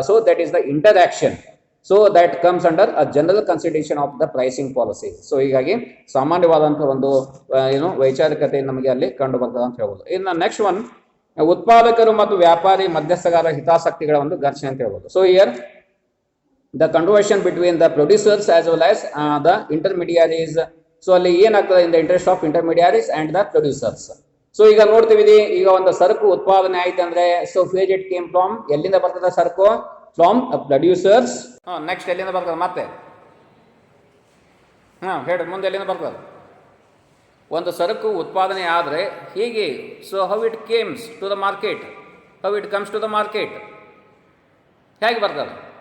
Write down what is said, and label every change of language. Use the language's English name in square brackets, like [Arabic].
[English] So that is the interaction. So that comes under a general consideration of the pricing policy. [Kannada] So ಹೀಗಾಗಿ ಸಾಮಾನ್ಯವಾದಂತಹ ಒಂದು ವೈಚಾರಿಕತೆ ನಮಗೆ ಅಲ್ಲಿ ಕಂಡು ಬರ್ತದೆ ಅಂತ ಹೇಳ್ಬೋದು. ಇನ್ನು ನೆಕ್ಸ್ಟ್ ಒನ್, ಉತ್ಪಾದಕರು ಮತ್ತು ವ್ಯಾಪಾರಿ ಮಧ್ಯಸ್ಥಗಾರರ ಹಿತಾಸಕ್ತಿಗಳ ಒಂದು ಘರ್ಷಣೆ ಅಂತ ಹೇಳ್ಬೋದು. [English] So here the conversion between the producers as well as the intermediaries. [Kannada] So ಅಲ್ಲಿ ಏನಾಗ್ತದೆ? [English] In the interest of intermediaries and the producers. [Kannada] So ಈಗ ನೋಡ್ತೀವಿ, ಈಗ ಒಂದು ಸರಕು ಉತ್ಪಾದನೆ ಆಯ್ತು ಅಂದ್ರೆ, [English] so phase it came from, [Kannada] ಎಲ್ಲಿಂದ ಬರ್ತದೆ ಸರಕು? From producers. ನೆಕ್ಸ್ಟ್ ಎಲ್ಲಿಂದ ಬರ್ತದೆ ಮತ್ತೆ? ಹೇಳಿ ಮುಂದೆ ಎಲ್ಲಿಂದ ಬರ್ತದೆ? ಒಂದು ಸರಕು ಉತ್ಪಾದನೆ ಆದರೆ ಹೀಗೆ, [English] so how it comes to the market, [Kannada] how it comes to the market, ಹೇಗೆ ಬರ್ತದೆ?